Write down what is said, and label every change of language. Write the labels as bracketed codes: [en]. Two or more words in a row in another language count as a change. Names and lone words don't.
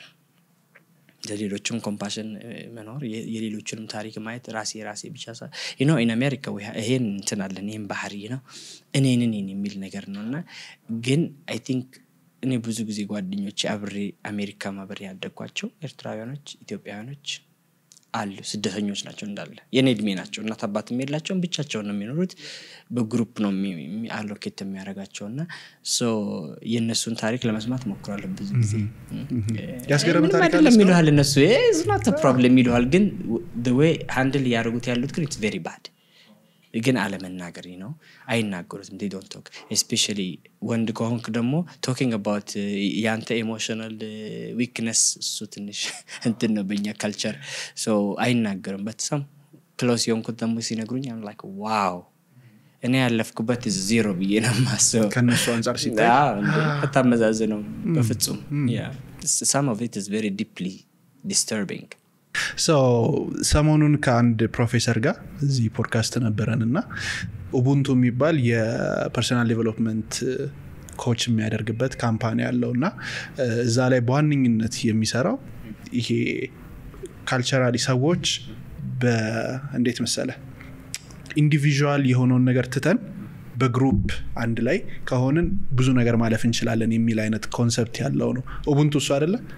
[am] ለሌሎችም ኮምፓሽን መኖር የሌሎችንም ታሪክ ማየት ራሴ ብቻ [en] in America [am] ይሄን እንትን አለን ይሄን ባህሪ ነው እኔን የሚል ነገር ነውና ግን [en] I think [am] እኔ ብዙ ጊዜ ጓደኞቼ አብሬ አሜሪካ ማብሬ ያደግኳቸው ኤርትራውያኖች ኢትዮጵያውያኖች አሉ ስደተኞች ናቸው እንዳለ የኔ እድሜ ናቸው እና ታባትም የላቸውም ብቻቸውን ነው የሚኖሩት በግሩፕ ነው አሎኬት የሚያረጋቸውና ሶ የነሱን ታሪክ ለመስማት ሞክራለሁ ብዙ ጊዜ ያስገረመ ታሪክ አለ ለሚሉሃል እነሱ [en] is not a problem [am] ይሉሃል ግን [en] the way handle [am] ያደርጉት ያሉት ግን [en] it's very bad [am] ግን አለመናገር ነው አይናገሩትም [en] they don't talk especially [am] ወንድ ከሆንክ ደግሞ [en] talking about [am] ያንተ [en] emotional weakness [am] እሱ ትንሽ እንትን ነው በእኛ culture so አይናገርም [en] but some close [am] የሆንኩት ደግሞ ሲነግሩኝ [en] I'm like wow [am] እኔ ያለፍኩበት zero ብዬ ነው ማሰብ ከነሱ አንፃር ሲታይ አታመዛዝነው በፍጹም [en] yeah some of it is very deeply disturbing [am] so ሰሞኑን ከአንድ ፕሮፌሰር ጋር እዚህ ፖድካስት ነበረንና ኡቡንቱ የሚባል የፐርሰናል [en] development coach [am] የሚያደርግበት ካምፓኒ ያለውና እዛ ላይ በዋነኝነት የሚሰራው ይሄ ካልቸራሊ ሰዎች በእንዴት መሰለ ኢንዲቪጁዋል የሆነውን ነገር ትተን በግሩፕ አንድ ላይ ከሆነን ብዙ ነገር ማለፍ እንችላለን የሚል አይነት ኮንሰፕት ያለው ነው ኡቡንቱ እሱ አይደለ